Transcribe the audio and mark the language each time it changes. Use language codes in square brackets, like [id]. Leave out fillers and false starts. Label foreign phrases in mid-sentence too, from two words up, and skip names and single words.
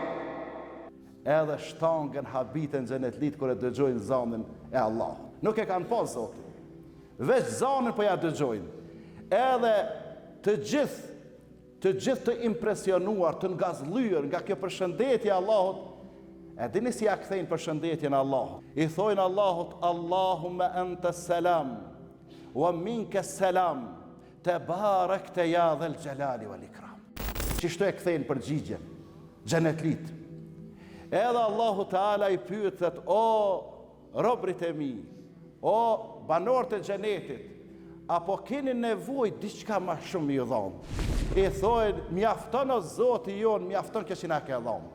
[sq] Edhe shtangen habiten xhenetlit kur e dëgjojnë zanin e Allahut. Nuk e kanë pas Zotin. Veç zanin po ja dëgjojnë. Edhe të gjithë të impresionuar, të ngazllyer nga kjo përshëndetje Allahut, e dini si ja kthejnë përshëndetjen Allahut. I thojnë Allahut, [ar] اللهم أنت السلام، ومنك السلام، تباركت يا ذا الجلال والإكرام. [sq] Çishto e kthejnë përgjigjen xhenetlit. Edhe [ar] الله تعالى [sq] i pyet, o robrit e mi, o banorët e xhenetit, apo keni nevojë diçka më shumë ju dhon? I thojnë, mjafton o Zoti jon, mjafton kjo që na ke dhënë.